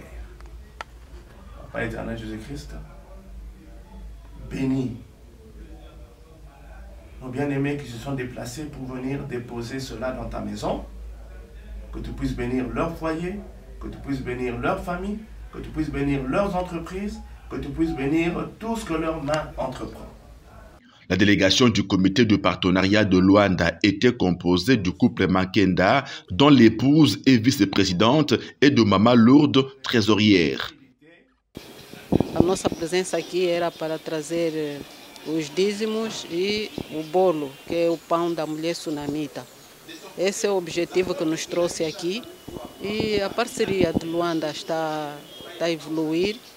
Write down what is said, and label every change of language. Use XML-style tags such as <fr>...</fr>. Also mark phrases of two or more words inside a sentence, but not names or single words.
<fr>Papa éternel Jésus-Christ, bénis nos bien-aimés qui se sont déplacés pour venir déposer cela dans ta maison, que tu puisses bénir leur foyer, que tu puisses bénir leur famille, que tu puisses bénir leurs entreprises, que tu puisses bénir tout ce que leurs mains entreprend. La délégation du comité de partenariat de Luanda était composée du couple Makenda, dont l'épouse est vice-présidente, et de Maman Lourdes, trésorière.</fr> <pt>A nossa presença aqui era para trazer os dízimos e o bolo, que é o pão da mulher sunamita. Esse é o objetivo que nos trouxe aqui e a parceria de Luanda está a evoluir.</pt>